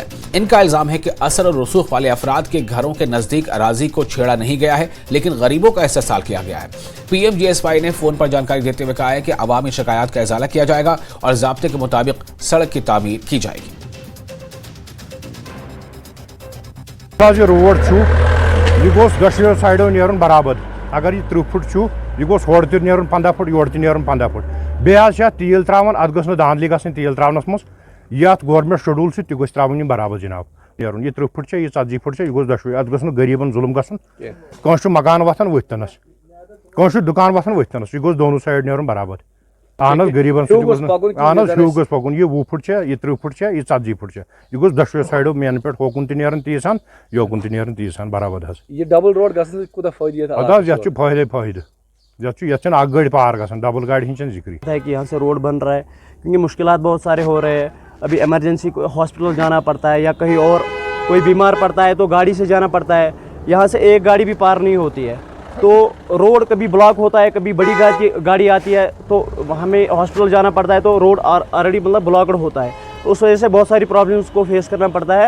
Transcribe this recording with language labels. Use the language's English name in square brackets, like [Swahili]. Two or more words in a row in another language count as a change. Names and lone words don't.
[Urdu] ان کا الزام ہے کہ اثر اور رسوخ والے افراد کے گھروں کے نزدیک اراضی کو چھیڑا نہیں گیا ہے، لیکن غریبوں کا استحصال کیا گیا ہے۔ PMGSY نے فون پر جانکاری دیتے ہوئے کہا ہے کہ عوامی شکایات کا ازالہ کیا جائے گا اور ضابطے کے مطابق سڑک کی تعمیر کی جائے گی۔ [Kashmiri] روڈ یہ گوس دشویو سائڈو نیرن برابر، اگر یہ 30 فٹ یہ گوس ہور تہ نیرن 15 فٹ یور تہ نیرن 15 فٹ بیٚیہِ حظ تیل تراون اتھ گٔژھ نہٕ دھاندلی گژھٕنۍ تیل تراونس منٛز یتھ [English] government schedule [Kashmiri] چھُ تہِ گوٚژھ تراوٕنۍ یِم برابر جناب نیرُن یہ 30 فٹ یہ 40 فٹ یہ گوٚژھ دشوے اتھ گوٚژھ نہٕ غریٖبن ظُلم گژھُن کٲنٛسہِ چھُ مکان وتھان ؤتھتنس کٲنٛسہِ چھُ دُکان وتھان ؤتھتنس یہ گوٚژھ دونوں سایڈ نیرُن برابر اہن حظ غریٖبن اہن حظ ہیوٗ گوٚژھ پکُن یہ 20 فٹ یہ 30 فٹ یہ 40 فٹ یہ گوٚژھ دشوے سایڈو مینہٕ پٮ۪ٹھ ہوکُن تہِ نیرُن تیٖژ ہن یوکُن تہِ نیرُن تیٖژ ہن برابر حظ یہ [English] double road [Kashmiri] گژھنہٕ سۭتۍ کوٗتاہ فٲیدٕ ادٕ حظ یتھ چھُ فٲیدے فٲیدٕ یتھ چھُنہٕ اکھ گٲڑۍ پار گژھان ڈبل گاڑِ ہِنٛز چھنہٕ ذِکرٕے [Urdu] ہے کہ یہاں سے روڈ بن رہا ہے کیونکہ مشکلات بہت سارے ہو رہے ہیں۔ ابھی [English] emergency hospital [Urdu] جانا پڑتا ہے یا کہیں اور کوئی بیمار پڑتا ہے تو گاڑی سے جانا پڑتا ہے، یہاں سے ایک گاڑی بھی پار نہیں ہوتی ہے تو روڈ کبھی بلاک ہوتا ہے، کبھی بڑی گاڑی آتی ہے تو ہمیں ہاسپٹل جانا پڑتا ہے تو روڈ [English] already blocked [Urdu] ہوتا ہے، تو اس وجہ سے بہت ساری پرابلمس کو فیس کرنا پڑتا ہے۔